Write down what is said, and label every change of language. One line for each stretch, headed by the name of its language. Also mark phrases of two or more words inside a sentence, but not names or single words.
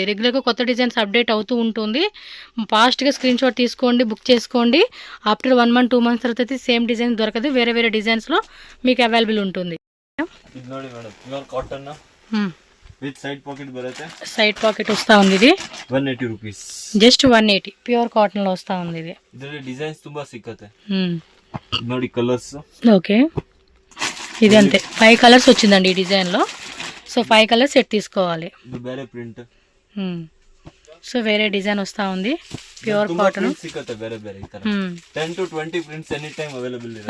Telugu: రెగ్యులర్గా కొత్త డిజైన్స్ అప్డేట్ అవుతూ ఉంటుంది. ఫాస్ట్గా
English: screen shot
Telugu: తీసుకోండి, బుక్ చేసుకోండి.
English: after 1 month 2 months
Telugu: తర్వాత అయితే
English: same design
Telugu: దొరకదు. వేరే వేరే డిజైన్స్లో మీకు అవైలబుల్ ఉంటుంది.
English: with side pocket బರುತ್ತೆ. side pocket
Telugu: వస్తా ఉంది. ఇది
English: 180 రూపీస్.
Telugu: జస్ట్ 180
English: pure cotton
Telugu: లో వస్తా ఉంది. ఇది
Kannada: ಇದರಲ್ಲಿ ಡಿಸೈನ್ಸ್ ತುಂಬಾ ಸಿಕ್ಕತ್ತೆ ನೋಡಿ,
English: కలర్స్.
Telugu: ఓకే. ఇది అంతే 5 కలర్స్ వచ్చిందండి ఈ డిజైన్ లో. సో 5
English: colors set
Telugu: తీసుకోవాలి. ఇది వేరే ప్రింట్. సో వేరే డిజైన్ వస్తా ఉంది.
English: pure cotton
Telugu: సిక్కತ್ತೆ వేరే వేరే ఈ ತರ 10 to 20 ప్రింట్స్
English: any time available
Telugu: ಇದೆ.